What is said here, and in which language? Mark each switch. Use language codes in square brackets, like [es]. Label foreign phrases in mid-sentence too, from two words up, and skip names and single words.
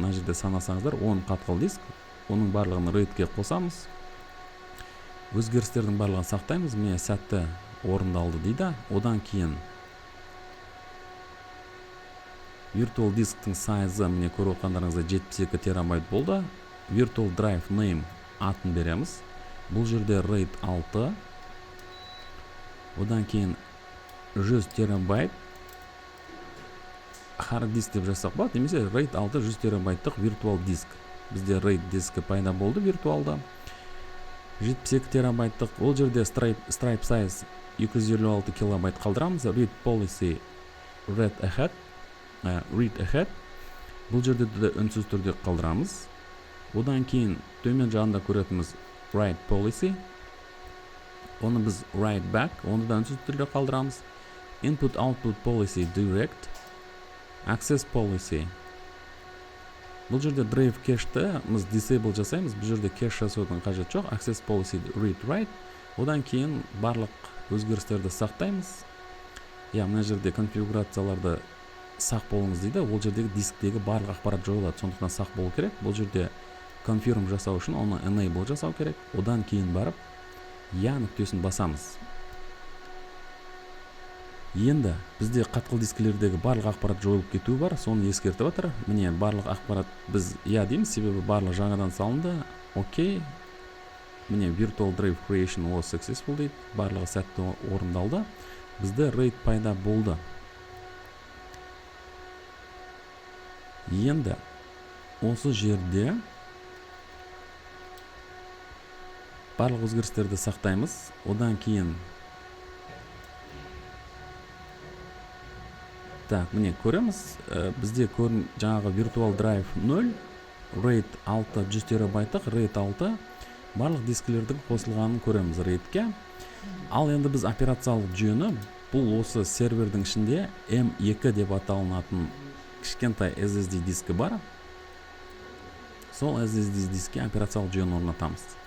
[kk] Мына жерде санасаңыздар 10 қатқыл диск. Оның барлығын RAID-ке қосамыз. Өзгерістердің барлығын сақтаймыз. Міне сәтті орындалды дейді. Одан кейін virtual дисктің сайзы міне көріп отқандарыңыздай 72 терабайт болды. [en] Virtual drive name [kk] атын береміз. Бұл жерде RAID 6. Одан кейін 100 терабайт [en] hard disk [kk] деп жазсақ болады, немесе RAID 6 100 терабайттық virtual диск. Бізде RAID дискі пайда болды виртуалда. 72 терабайттық. Ол жерде [en] stripe size [kk] 256 килобайт қалдырамыз. [en] Read policy read ahead. [kk] Бұл жерде де үнсіз түрде қалдырамыз. Одан кейін төмен жағында көретініміз [en] write policy. [kk] Оны біз [en] write back. [kk] Оны да үнсіз түрде қалдырамыз. [en] Input output policy direct. Access policy. [kk] Бұл жерде [en] drive cache- [kk] ті біз disable жасаймыз. Бұл жерде cache жасаудың қажет жоқ. [en] Access policy read write. [kk] Одан кейін барлық өзгерістерді сақтаймыз. Мына жерде конфигурацияларды сақ болыңыз дейді. Ол жердегі дисктегі барлық ақпарат жойылады. Сондықтан сақ болу керек. Бұл жерде confirm жасау үшін оны enable жасау керек. Одан кейін барып нүктесін басамыз. Енді бізде қатқыл дискілердегі барлық ақпарат жойылып кетуі бар. Соны ескертіп отыр. Міне барлық ақпарат біз дейміз, себебі барлық жаңадан салынды. Окей. Міне [en] virtual drive creation was successful [kk] дейді. Барлығы сәтті орындалды. Бізде RAID пайда болды. Енді осы жерде барлық өзгерістерді сақтаймыз. Одан кейін міне көреміз. Бізде жаңағы [en] virtual drive [kk] 0, RAID 6 100 терабайттық, RAID 6 барлық дискілердің қосылғанын көреміз RAID-ке. Ал енді біз операциялық жүйені бұл осы сервердің ішінде M2 деп аталынатын кішкентай SSD дискі бар. Сол SSD дискке операциялық жүйені орнатамыз.